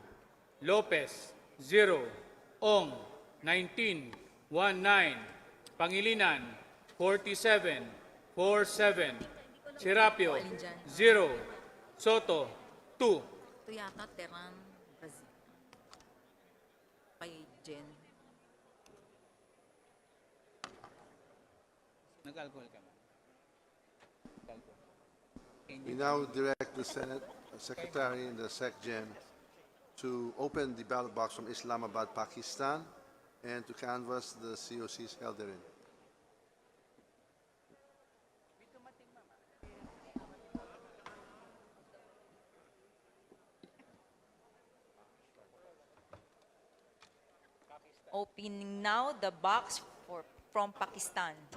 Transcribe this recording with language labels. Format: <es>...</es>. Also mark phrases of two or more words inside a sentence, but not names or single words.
<tl>Lopez, 0. Ong, 19, 19. Pangilinan, 47, 47. Serapio, 0. Soto, 2. Ito yata Teran, Brazil. Kay Jen. Nag-alcohol ka ba?</tl> <en>We now direct the Senate Secretary and the SecGen to open the ballot box from Islamabad, Pakistan, and to canvass the COCs held therein. Opening now the box from Pakistan.</en>